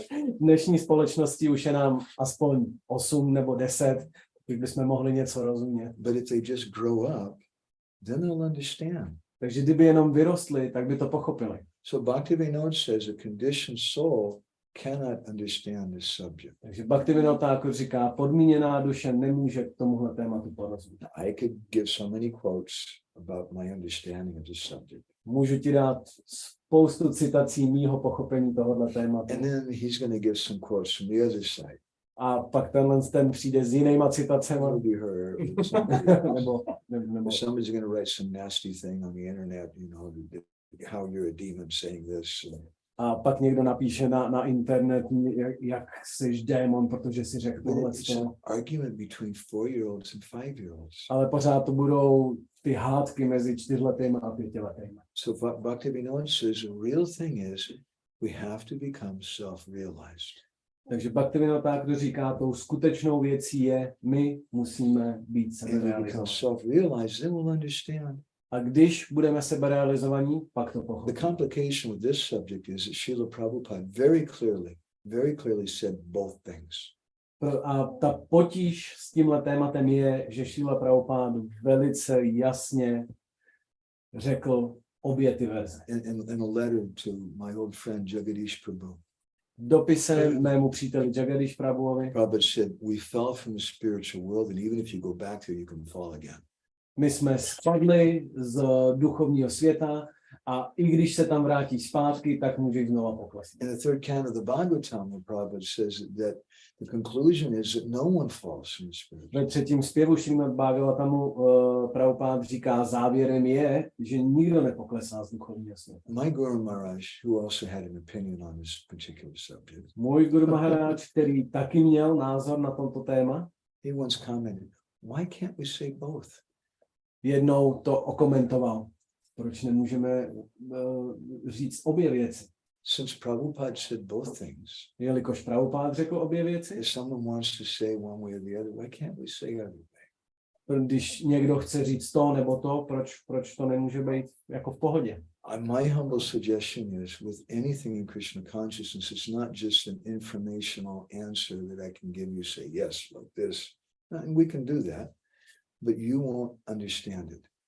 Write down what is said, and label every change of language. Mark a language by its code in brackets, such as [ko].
[cs] V dnešní společnosti už je nám aspoň 8 nebo 10, když bychom mohli něco rozumět. [en] if they just grow up, then they'll understand. [cs] Takže kdyby jenom vyrostli, tak by to pochopili. [en] So Bhaktivinode says a conditioned soul cannot understand this subject. [cs] Takže Bhaktivinode Thakur říká, podmíněná duše nemůže k tomuhle tématu porozumět. [en] I could give so many quotes about my understanding of this subject. [cs] Můžu ti dát spoustu citací mýho pochopení tohohle tématu. [en] And then he's going to give some quotes from the other side. [cs] A pak ten přijde s jinýma citacema. [en] Maybe her or somebody else. [cs] nebo [en] Or somebody's going to write some nasty thing on the internet, how you're a demon saying this. [cs] a pak někdo napíše na internet, jak jsi démon, protože si řekl tohle. [en] It's an argument between 4-year-olds and 5-year-olds. [cs] Ale pořád to budou ty hádky mezi 4letými a 5letými. [en] So Bhaktivinode says the real thing is we have to become self-realized. [cs] Takže Bhaktivinode Thakur říká, tou skutečnou věcí je, my musíme být [en] And we become self-realized, then we'll understand. [cs] A když budeme seberealizovaní, pak to [en] The [cs] pochopíme. [en] complication with this subject is that Srila Prabhupada very clearly said both things. [cs] A ta potíž s tímhle tématem je, že Srila Prabhupada velice jasně řekl obě ty verze. [en] In a letter to my old friend Jagadish Prabhu, [cs] Dopisem mému příteli Jagadish Prabhuovi, [en] Prabhupada said, we fell from the spiritual world, and even if you go back there, you can fall again. [cs] my jsme spadli z duchovního světa a i když se tam vrátíš zpátky, tak můžeš znova poklesnout. [en] In the third canto of the Bhagavatam, Prabhupada says that the conclusion is that no one falls from the spiritual. [cs] Ve třetím zpěvu Šrímad Bhagavatamu Prabhupada říká, závěrem je, že nikdo nepoklesá z duchovního světa. [en] My Guru Maharaj, who also had an opinion on this particular subject, [cs] Můj Guru Maharaj, který taky měl názor na tomto téma, [en] he once commented, why can't we say both? [cs] jednou to okomentoval. Proč nemůžeme říct obě věci? [en] Since Prabhupada said both things, [cs] Jelikož Prabhupada řekl obě věci, [en] if someone wants to say one way or the other, why can't we say other way? [cs] když někdo chce říct to nebo to, proč to nemůže být jako v pohodě? [en] My humble suggestion is with anything in Krishna consciousness, it's not just an informational answer that I can give you, say yes, like this. And we can do that, but you won't understand it.